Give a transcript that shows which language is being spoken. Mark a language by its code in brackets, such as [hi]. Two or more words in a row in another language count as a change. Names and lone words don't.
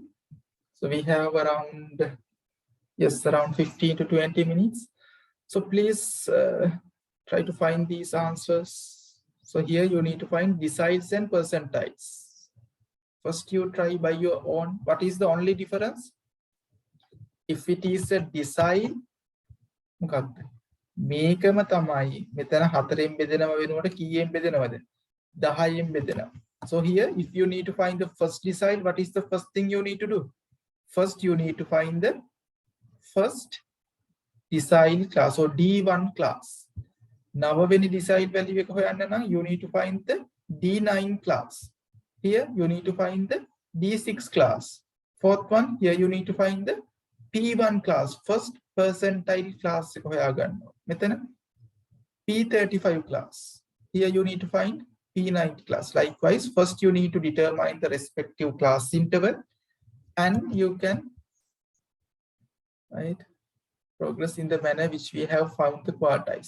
[en] So we have around 15 to 20 minutes. So please try to find these answers. So here you need to find deciles and percentiles. First you try by your own. What is the only difference? If it is a decile, [si] මේකම තමයි මෙතන 4න් බෙදෙනව වෙනකොට කීයෙන් බෙදෙනවද 10න් බෙදෙනවා. [en] So here if you need to find the first decile, what is the first thing you need to do? First you need to find the first decile class or D1 class. [si] නවවෙනි decile value එක හොයන්න නම් [en] you need to find the D9 class. Here you need to find the D6 class. Fourth one, here you need to find the P1 class, first percentile class [si] එක හොයාගන්නවා. මෙතන P35 class. [en] Here you need to find P90 class. Likewise, first you need to determine the respective class interval and you can progress in the manner which we have found the quartiles.